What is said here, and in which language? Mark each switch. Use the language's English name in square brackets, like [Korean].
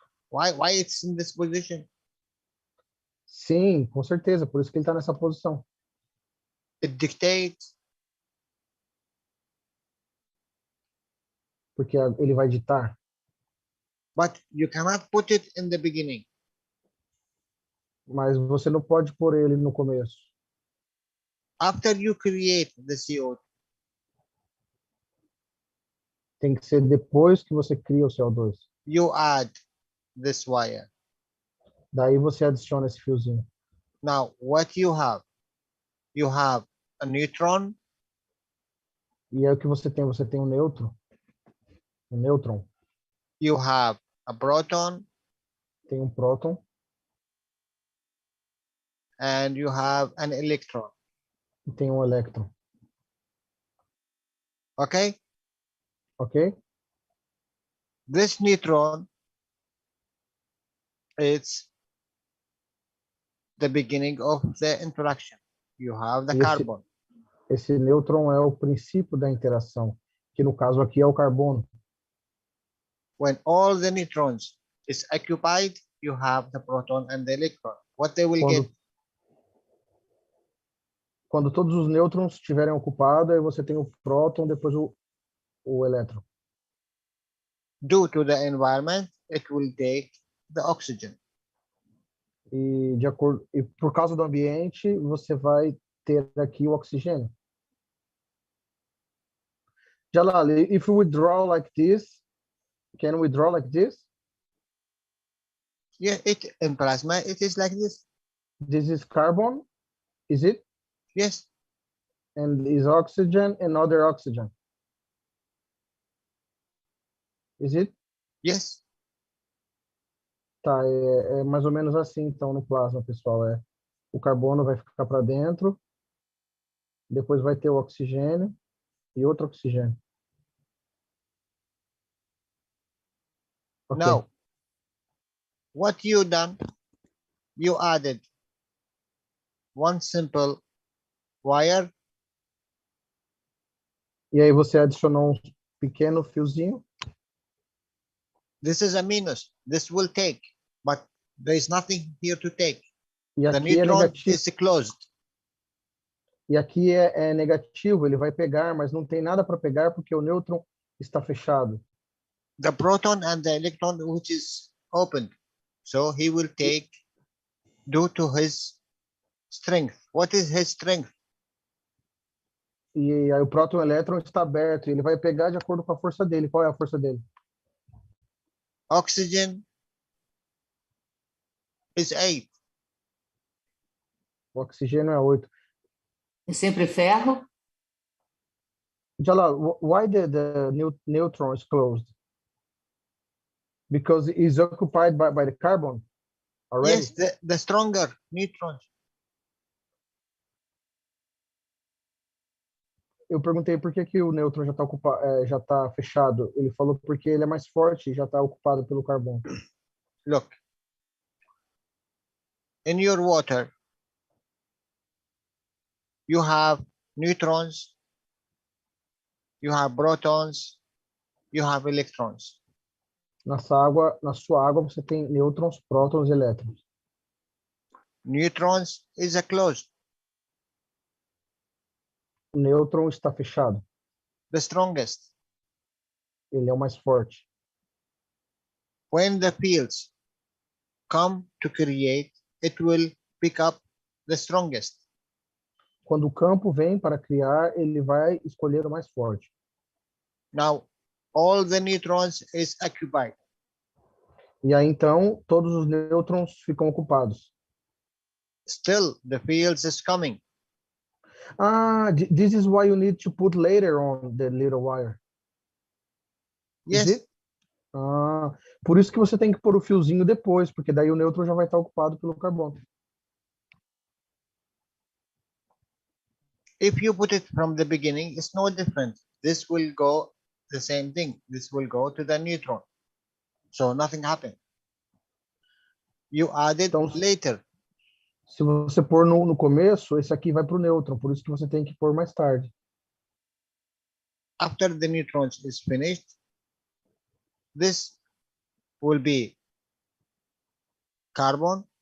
[English] Why it's in this position? [Portuguese] Sim, com certeza, por isso que ele está nessa posição. [English] It dictates. [Portuguese] Porque ele vai ditar. [English] But you cannot put it in the beginning. [Portuguese] Mas você não pode pôr ele no começo. [English] After you create the CO2. [Portuguese] Tem que ser depois que você cria o CO2. [English] You add this wire. [Portuguese] Daí você adiciona esse fiozinho. [English] Now, what you have? You have a neutron. [Portuguese] E aí o que você tem? Você tem um nêutron. Um nêutron. [English] You have a proton. [Portuguese] Tem um próton. [English] And you have an electron. [Portuguese] E tem um elétron. [English] Okay? [Portuguese] Ok? [English] This neutron, it's the beginning of the interaction. You have the carbon. [Portuguese] Esse nêutron é o princípio da interação, que no caso aqui é o carbono. [English] When all the neutrons is occupied, you have the proton and the electron. What they will get? [Portuguese] Quando todos os nêutrons estiverem ocupados, aí você tem o próton, depois o elétron. [English] Due to the environment, it will take the oxygen. [Portuguese] E por causa do ambiente, você vai ter aqui o oxigênio. [English] Jalal, if we draw like this, can we draw like this? Yeah, in plasma, it is like this. This is carbon, is it? Yes. And is oxygen and other oxygen. Is it? Yes. [Portuguese] Tá, é mais ou menos assim, então, no plasma, pessoal. O carbono vai ficar para dentro, depois vai ter o oxigênio e outro oxigênio. [English] Okay. Now, what you done, you added one simple wire. [Portuguese] E aí você adicionou um pequeno fiozinho. [English] This is a minus. This will take, but there is nothing here to take. [Portuguese] E [English] the [Portuguese] aqui [English] neutron is closed. [Portuguese] E aqui é negativo, ele vai pegar, mas não tem nada para pegar porque o nêutron está fechado. [English] The proton and the electron which is opened. So he will take due to his strength. What is his strength? [Portuguese] E aí o próton e o elétron está aberto, e ele vai pegar de acordo com a força dele. Qual é a força dele? [English] Oxygen is 8. [Portuguese] O oxigênio é 8. É sempre ferro? [English] Jalal, why the neutron is closed? Because it is occupied by the carbon already? Yes, the stronger neutrons. [Portuguese] Eu perguntei por que o nêutron já está fechado. Ele falou porque ele é mais forte e já está ocupado pelo carbono. [English] Look, in your water, you have neutrons, you have protons, you have electrons. [Portuguese] Na sua água você tem nêutrons, prótons e elétrons. [English] Neutrons is a closed. [Portuguese] O nêutron está fechado. [English] The strongest. [Portuguese] Ele é o mais forte. [English] When the fields come to create, it will pick up the strongest. [Portuguese] Quando o campo vem para criar, ele vai escolher o mais forte. [English] Now, all the neutrons is occupied. [Portuguese] E aí, então, todos os nêutrons ficam ocupados. [English] Still, the fields is coming. Ah, this is why you need to put later on the little wire. Is Yes, it? [Portuguese] Ah, por isso que você tem que pôr o fiozinho depois, porque daí o nêutron já vai estar ocupado pelo carbono. [English] if you put it from the beginning, it's no different. This will go the same thing. This will go to the neutron. So nothing happened. You added [Portuguese] Então, [English] later. [Portuguese] se você pôr no começo, esse aqui vai para o nêutron, por isso que você tem que pôr mais tarde. [English] After the neutrons is finished, this will be carbon.